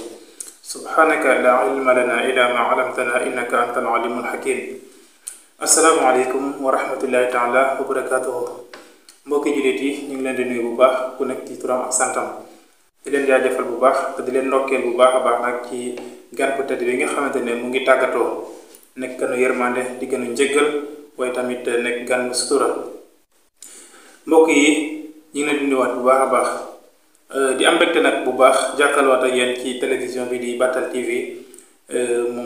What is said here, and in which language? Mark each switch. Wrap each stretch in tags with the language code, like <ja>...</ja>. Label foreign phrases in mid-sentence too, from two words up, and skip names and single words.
<ar>سبحانك لا علم لنا إلا ما علمتنا إنك أنت العليم الحكيم السلام عليكم ورحمة الله تعالى وبركاته</ar> <wo>mbokki jullit yi ñu ngi leen di nuyu bu baax ku nekk ci turam ak santam di leen jaajëfal bu baax te di leen ndokkeel bu baax a baax nag ci gan bu tedd bi nga xamante ne mu ngi tàggatoo nekk ganu yërmande di gënu njëggal waaye tamit nekk gan sutura mbokk yi ñu ngi leen di nuyuwaat bu baax a baax di am mbégte nag bu baax jàkkaarloowaat ak yéen ci télévision bi di Batal TV moom</wo>